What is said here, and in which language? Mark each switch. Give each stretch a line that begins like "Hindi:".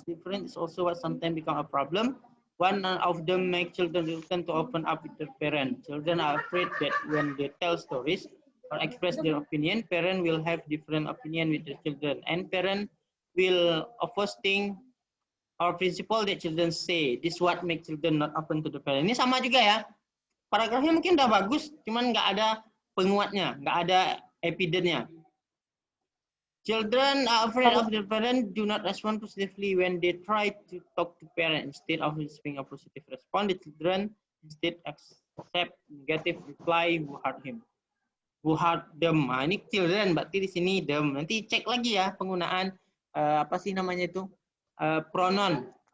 English: This difference is also what sometimes become a problem. One of them make children reluctant to open up with their parent. Children are afraid that when they tell stories or express their opinion, parent will have different opinion with their children, and parent will oppose thing or principle that children say. This what make children not open to the parent.
Indonesian: Ini sama juga ya. Paragrafnya mungkin udah bagus, cuman nggak ada penguatnya, nggak ada evidence-nya.
English: Children are afraid of their parents, do not respond positively when they try to talk to parents. Instead of receiving a positive response, the children instead accept negative reply who hurt him. Who hurt them.
Indonesian: Nah, ini children, berarti di sini them. Nanti cek lagi ya penggunaan apa sih namanya itu pronoun.